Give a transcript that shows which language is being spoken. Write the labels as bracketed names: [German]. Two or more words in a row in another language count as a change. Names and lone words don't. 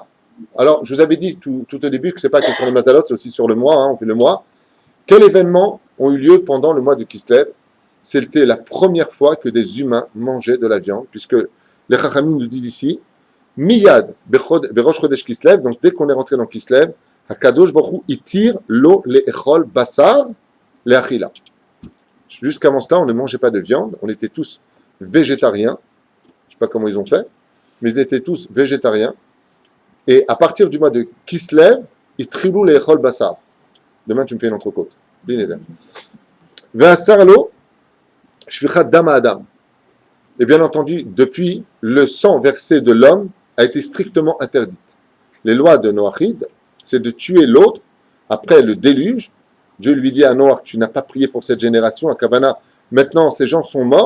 [French] Alors, je vous avais dit tout au début que ce n'est pas que sur le Mazalot, c'est aussi sur le mois, on fait le mois. Quels événements ont eu lieu pendant le mois de Kislev? C'était la première fois que des humains mangeaient de la viande, puisque les Chachamim nous disent ici, [Hebrew] מיד, בראש חודש כסלו, [French] donc dès qu'on est rentré dans Kislev, [Hebrew] הקדוש ברוך הוא התיר לו לאכול בשר לאכילה. [French] Jusqu'avant cela, on ne mangeait pas de viande, on était tous végétariens. Je ne sais pas comment ils ont fait, mais ils étaient tous végétariens. Et à partir du mois de Kislev, [Hebrew] התיר לו לאכול בשר. [French] Demain, tu me fais une entrecôte. Bien évidemment. [Hebrew] ואסר לו שפיכת דם אדם. [French] Et bien entendu, depuis, le sang versé de l'homme a été strictement interdite. Les lois de Noachid, c'est de tuer l'autre après le déluge. Dieu lui dit à Noach, tu n'as pas prié pour cette génération, à Kavana, maintenant ces gens sont morts.